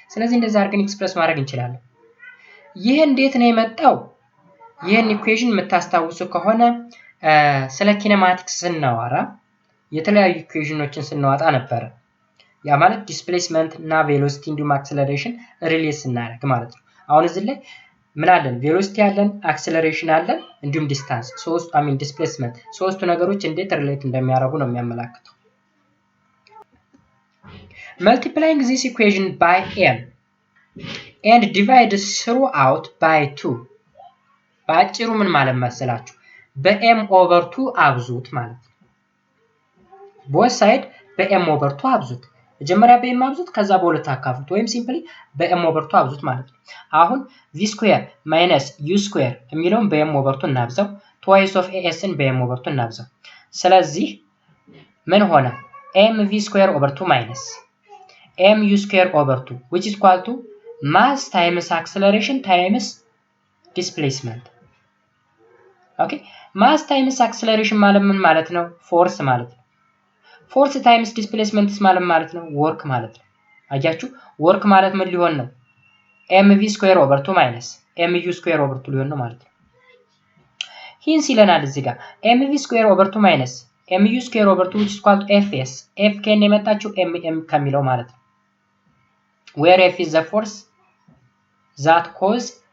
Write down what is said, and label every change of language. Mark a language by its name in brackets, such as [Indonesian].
[Amharic] ስለዚህ እንደዛ አድርገን ኤክስፕረስ ማድረግ እንችላለን። ይህ እንዴት ነው የመጣው? ይህን ኢኩዌሽን የምታስታውሱ ከሆነ ስለ ኪኔማቲክስ ስናወራ የተለያዩ ኢኩዌሽኖችን ስናወጣ ነበር። ያ ማለት ዲስፕሌስመንት እና ቬሎሲቲ እንዲሁም አክሰለሬሽን ሪሌት ስናደርግ ማለት ነው። አሁን እዚህ ላይ ምን አለን? ቬሎሲቲ አለን፣ አክሰለሬሽን አለን፣ እንዲሁም ዲስታንስ ዲስፕሌስመንት ሶስቱ ነገሮች እንዴት ሪሌት እንደሚያደርጉ ነው የሚያመላክተው። [English] multiplying this equation by m and divide throughout by 2 [Amharic] ባጭሩ ምን ማለት መሰላችሁ? በm over 2 አብዙት ማለት ነው። both side በm over 2 አብዙት። መጀመሪያ በm አብዙት ከዛ በሁለት አካፍሉት ወይም ሲምፕሊ በm over 2 አብዙት ማለት ነው። አሁን [English] v square minus u square [Amharic] የሚለውን በm over 2 እናብዛው፣ twice of as ን በm over 2 እናብዛው። ስለዚህ ምን ሆነ? [English] mv square over 2 minus mu square over 2 which is equal to mass times acceleration times displacement. [Amharic] ኦኬ ማስ ታይምስ አክሰለሬሽን ማለት ምን ማለት ነው? ፎርስ ማለት ነው። ፎርስ ታይምስ ዲስፕሌስመንትስ ማለት ነው? ወርክ ማለት ነው። አያችሁ ወርክ ማለት ምን ሊሆን ነው? [English] mv square over 2 minus mu square over 2 [Amharic] ሊሆን ነው ማለት ነው። ሂንስ ይለናል እዚህ ጋር [English] mv square over 2 minus mu square over 2 which is equal to fs f [Amharic] ከነ የመጣችው mm ከሚለው ማለት ነው። [English] where f is the force that cause